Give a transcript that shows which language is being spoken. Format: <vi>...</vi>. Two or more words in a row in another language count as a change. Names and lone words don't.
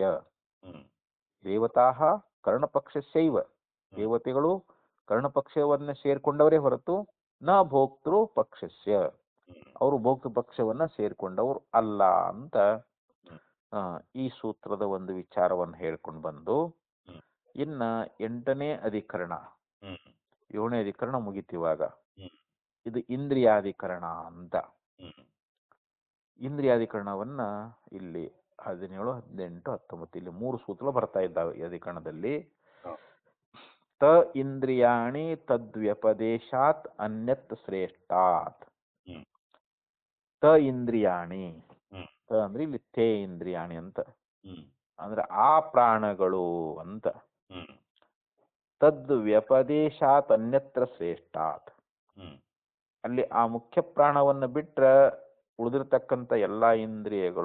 <sa>ದೇವತಾ ಕರ್ಣ ಪಕ್ಷಸ್ಯೈವ,</sa> <kn>ದೇವತೆಗಳು ಕರ್ಣಪಕ್ಷವನ್ನ ಸೇರ್ಕೊಂಡವರೇ ಹೊರತು</kn> <sa>ನ ಭೋಕ್ತೃ ಪಕ್ಷಸ್ಯ,</sa> <kn>ಅವರು ಭೋಕ್ತೃ ಪಕ್ಷವನ್ನ ಸೇರ್ಕೊಂಡವರು ಅಲ್ಲ ಅಂತ ಈ ಸೂತ್ರದ ಒಂದು ವಿಚಾರವನ್ನು ಹೇಳ್ಕೊಂಡು ಬಂದು, ಇನ್ನ 8ನೇ ಅಧಿಕರಣ 7ನೇ ಅಧಿಕರಣ ಮುಗಿತಿವಾಗ. ಇದು ಇಂದ್ರಿಯಾಧಿಕರಣ ಅಂತ. ಇಂದ್ರಿಯಾಧಿಕರಣವನ್ನ ಇಲ್ಲಿ 17, 18, 19 ಇಲ್ಲಿ 3 ಸೂತ್ರ ಬರ್ತಾ ಇದ್ದಾವೆ ಈ ಅಧಿಕರಣದಲ್ಲಿ.</kn> <sa>ತ ಇಂದ್ರಿಯಾಣಿ ತದ್ವ್ಯಪದೇಶಾತ್ ಅನ್ಯತ್ ಶ್ರೇಷ್ಠಾತ್. ತ ಇಂದ್ರಿಯಾಣಿ,</sa> <kn>ತ ಅಂದ್ರೆ ಇಲ್ಲಿ</kn> <sa>ತೇ ಇಂದ್ರಿಯಾಣಿ</sa> <kn>ಅಂತ, ಅಂದ್ರೆ ಆ ಪ್ರಾಣಗಳು ಅಂತ.</kn> <sa>ತದ್ ವ್ಯಪದೇಶಾತ್ ಅನ್ಯತ್ರ ಶ್ರೇಷ್ಠಾತ್,</sa> <kn>ಅಲ್ಲಿ ಆ ಮುಖ್ಯ ಪ್ರಾಣವನ್ನ ಬಿಟ್ರ ಉಳಿದಿರ್ತಕ್ಕಂಥ ಎಲ್ಲ ಇಂದ್ರಿಯಗಳು</kn>